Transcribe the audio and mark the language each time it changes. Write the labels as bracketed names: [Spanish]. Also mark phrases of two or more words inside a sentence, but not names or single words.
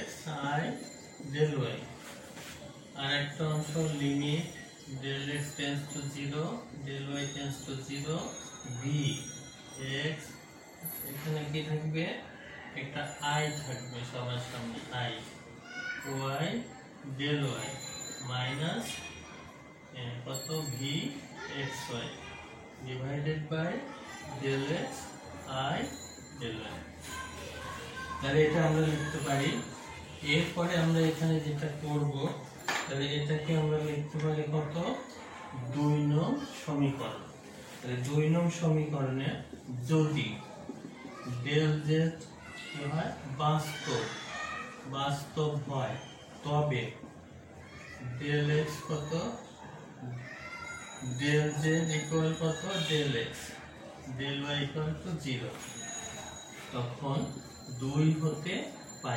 [English] I del y [Bangla] আর একটা অংশ [English] limit del x tends to 0 del y tends to 0 v x [Bangla] এখানে কি থাকবে একটা I থাকবে সবার সামনে [English] I y del y minus [Bangla] কত [English] v x y divided by del x I del y। [Bangla] তাহলে এটা আমরা লিখতে পারি। এরপরে আমরা এখানে যেটা করব তাহলে এটাকে আমরা লিখতে পারি কত 2 নং সমীকরণ। তাহলে 2 নং সমীকরণে যদি [English] del z [Bangla] কি হয় বাস্তব হয় তবে [English] del x [Bangla] কত [English] del z equal [Bangla] কত [English] del x del y equal to 0, [Bangla] তখন 2 হতে পাই।